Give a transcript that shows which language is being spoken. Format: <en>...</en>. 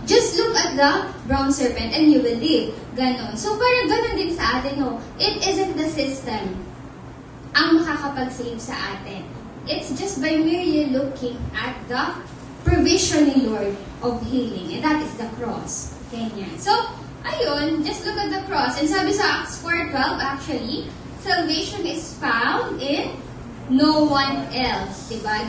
<en>Just look at the bronze serpent and you will live.</en> <tl>Ganon. So, parang ganon din sa atin, no.</tl> <en>It isn't the system</en> <tl>ang makakapag-save sa atin.</tl> <en>It's just by merely looking at the provision ni Lord of healing. And that is the cross. Ganyan. So, ayun, just look at the cross. And sabi sa Acts 4:12, actually, salvation is found in no one else. Diba?</en>